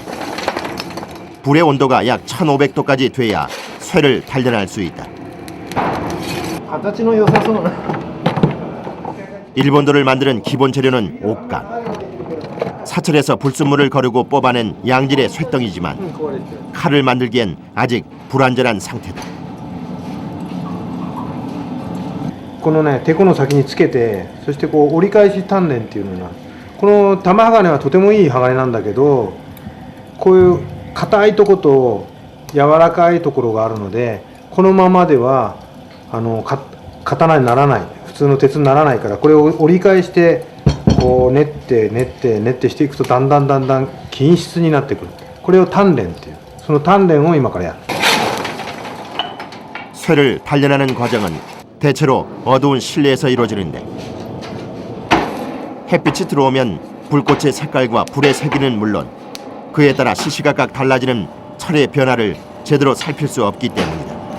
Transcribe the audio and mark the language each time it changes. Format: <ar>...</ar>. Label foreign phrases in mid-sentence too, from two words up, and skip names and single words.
<ko>불의 온도가 약 1500도까지 돼야 쇠를 단련할 수 있다. 일본도를 만드는 기본 재료는 옥강. 사철에서 불순물을 거르고 뽑아낸 양질의 쇠덩이지만 칼을 만들기엔 아직 불완전한 상태다.</ko> <ja>このね、てこの先につけて、そしてこう折り返し鍛錬っていうのが、この玉鋼はとてもいい鋼なんだけど、こういう硬いとこと柔らかいところがあるので、このままでは刀にならない、普通の鉄にならないから、これを折り返してこう練ってしていくとだんだん均質になってくる。これを鍛錬っていう。その鍛錬を今からやる。</ja> <ko>쇠를 단련하는 과정은 대체로 어두운 실내에서 이루어지는데 햇빛이 들어오면 불꽃의 색깔과 불의 세기는 물론 그에 따라 시시각각 달라지는 철의 변화를 제대로 살필 수 없기 때문이다.</ko>